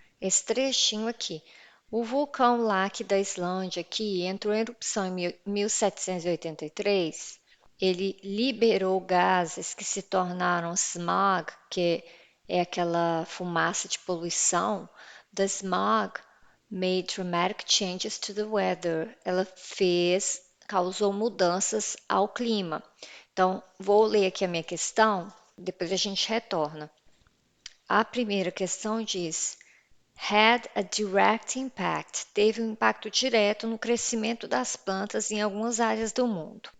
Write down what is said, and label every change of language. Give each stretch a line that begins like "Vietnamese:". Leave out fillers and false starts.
Portuguese: Esse trechinho aqui. O vulcão Laki da Islândia, que entrou em erupção em 1783, ele liberou gases que se tornaram smog, que é aquela fumaça de poluição.
English: The smog made dramatic changes to the weather.
Portuguese: Ela causou mudanças ao clima. Então, vou ler aqui a minha questão, depois a gente retorna. A primeira questão diz:
English: had a direct impact,
Portuguese: teve um impacto direto no crescimento das plantas em algumas áreas do mundo.